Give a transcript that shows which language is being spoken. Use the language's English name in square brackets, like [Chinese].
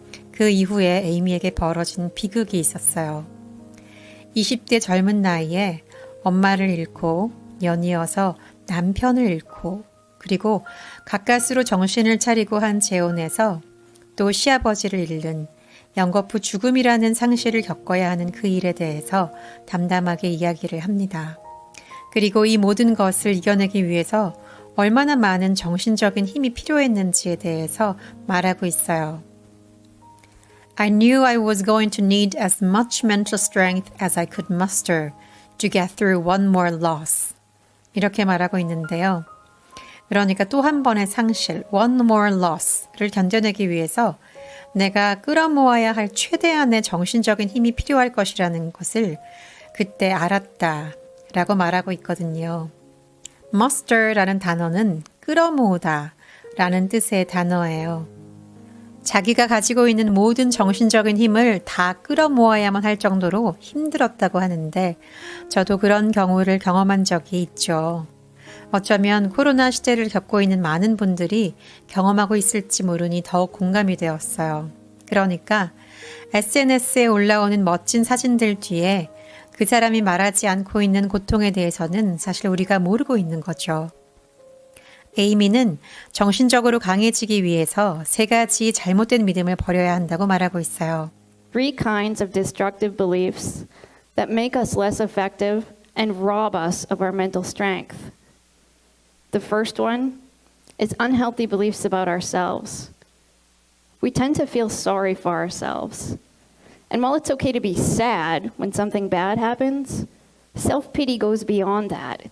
[Korean] 그 이후에 에이미에게 벌어진 비극이 있었어요. 20대 젊은 나이에 엄마를 잃고 연이어서 남편을 잃고 그리고 가까스로 정신을 차리고 한 재혼에서 또 시아버지를 잃는 연거푸 죽음이라는 상실을 겪어야 하는 그 일에 대해서 담담하게 이야기를 합니다. 그리고 이 모든 것을 이겨내기 위해서 얼마나 많은 정신적인 힘이 필요했는지에 대해서 말하고 있어요. I knew I was going to need as much mental strength as I could muster to get through one more loss. 이렇게 말하고 있는데요. 그러니까 또 한 번의 상실, [English] one more loss [Korean] 를 견뎌내기 위해서 내가 끌어모아야 할 최대한의 정신적인 힘이 필요할 것이라는 것을 그때 알았다 라고 말하고 있거든요. muster라는 단어는 끌어모으다 라는 뜻의 단어예요. 자기가 가지고 있는 모든 정신적인 힘을 다 끌어모아야만 할 정도로 힘들었다고 하는데 저도 그런 경우를 경험한 적이 있죠. 어쩌면 코로나 시대를 겪고 있는 많은 분들이 경험하고 있을지 모르니 더욱 공감이 되었어요. 그러니까 SNS에 올라오는 멋진 사진들 뒤에 그 사람이 말하지 않고 있는 고통에 대해서는 사실 우리가 모르고 있는 거죠. 에이미는 정신적으로 강해지기 위해서 3가지 잘못된 믿음을 버려야 한다고 말하고 있어요. [English] 3 kinds of destructive beliefs that make us less effective and rob us of our mental strength. The first one is unhealthy beliefs about ourselves. We tend to feel sorry for ourselves. And while it's okay to be sad when something bad happens, self-pity goes beyond that.